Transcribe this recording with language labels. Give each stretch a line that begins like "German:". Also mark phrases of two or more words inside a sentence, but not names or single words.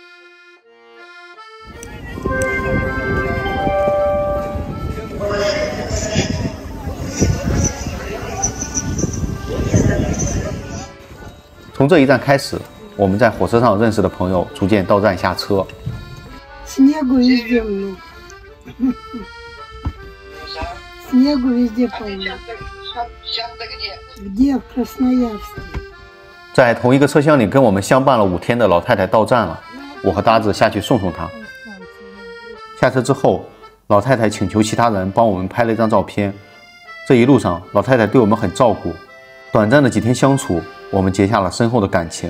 Chinese: 从这一站开始，我们在火车上认识的朋友逐渐到站下车。
Russian: Снегу везде много. Снегу везде полно. Где? В Красноярске.
Chinese: 在同一个车厢里跟我们相伴了5天的老太太到站了，我和搭子下去送她。下车之后，老太太请求其他人帮我们拍了一张照片。这一路上，老太太对我们很照顾。短暂的几天相处，我们结下了深厚的感情。